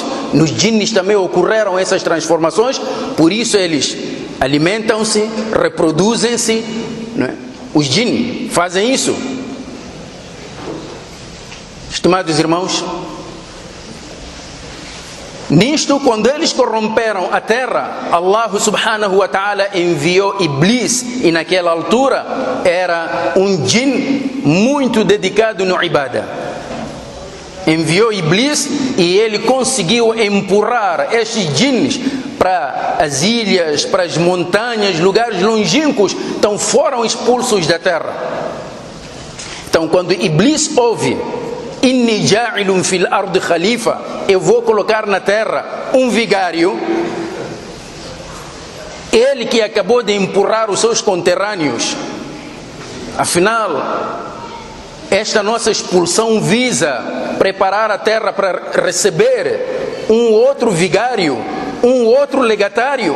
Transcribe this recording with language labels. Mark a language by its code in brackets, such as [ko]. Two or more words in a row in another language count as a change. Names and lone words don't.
[pt] Nos jinns também ocorreram essas transformações, por isso eles alimentam-se, reproduzem-se, né? Os jinns fazem isso. Estimados irmãos, nisto, quando eles corromperam a terra, [ar] الله سبحانه وتعالى [pt] enviou Iblis, e naquela altura era um jinn muito dedicado no ibadah. Enviou Iblis e ele conseguiu empurrar estes jinns para as ilhas, para as montanhas, lugares longínquos. Então foram expulsos da terra. Então quando Iblis ouve: [ar] إني جاعل في الأرض خليفة, [pt] eu vou colocar na terra um vigário, ele que acabou de empurrar os seus conterrâneos. Afinal, esta nossa expulsão visa preparar a terra para receber um outro vigário, um outro legatário.